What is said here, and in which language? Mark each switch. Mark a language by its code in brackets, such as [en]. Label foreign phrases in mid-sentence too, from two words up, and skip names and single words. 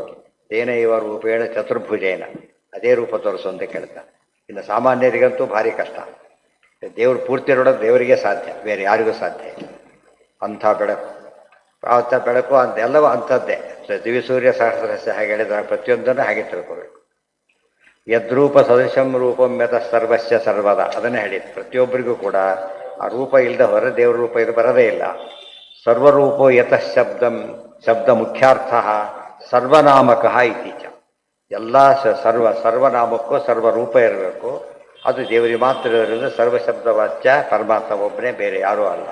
[sa] ಏನ ಇವ ರೂಪೇಣ ಚತುರ್ಭುಜೇನ, [kn] ಅದೇ ರೂಪ ತೋರಿಸು ಅಂತ ಕೇಳ್ತಾ. ಇನ್ನು ಸಾಮಾನ್ಯರಿಗಂತೂ ಭಾರಿ ಕಷ್ಟ. ದೇವ್ರು ಪೂರ್ತಿ ನೋಡೋದು ದೇವರಿಗೆ ಸಾಧ್ಯ, ಬೇರೆ ಯಾರಿಗೂ ಸಾಧ್ಯ ಇಲ್ಲ. ಅಂಥ ಬೆಳಕು, ಅಂಥ ಬೆಳಕು ಅಂತ ಎಲ್ಲವೂ ಅಂಥದ್ದೇ. [sa] ದಿವ್ಯ ಸೂರ್ಯ ಸಹಸ್ರಸ್ಯ [kn] ಹಾಗೆ ಹೇಳಿದ್ರೆ ಪ್ರತಿಯೊಂದನ್ನು ಹಾಗೆ ತಿಳ್ಕೋಬೇಕು. [sa] ಯದ್ರೂಪ ಸದೃಶಂ ರೂಪಂ ಯತ ಸರ್ವಸ್ಯ ಸರ್ವದ, [kn] ಅದನ್ನೇ ಹೇಳಿದ್ದು. ಪ್ರತಿಯೊಬ್ಬರಿಗೂ ಕೂಡ ಆ ರೂಪ ಇಲ್ಲದ ಹೊರ ದೇವ್ರ ರೂಪ ಇದು ಬರೋದೇ ಇಲ್ಲ. [sa] ಸರ್ವರೂಪೋ ಯತಃ ಶಬ್ದ ಮುಖ್ಯಾರ್ಥ ಸರ್ವನಾಮಕಃ ಇತ್ತೀಚ. [kn] ಎಲ್ಲ ಸರ್ವನಾಮಕ್ಕೂ ಸರ್ವರೂಪ ಇರಬೇಕು. ಅದು ದೇವರಿಗೆ ಮಾತ್ರ ಇರೋದ್ರಿಂದ ಸರ್ವಶಬ್ದ ವಾಚ್ಯ ಪರಮಾತ್ಮ ಒಬ್ಬನೇ, ಬೇರೆ ಯಾರೂ ಅಲ್ಲ.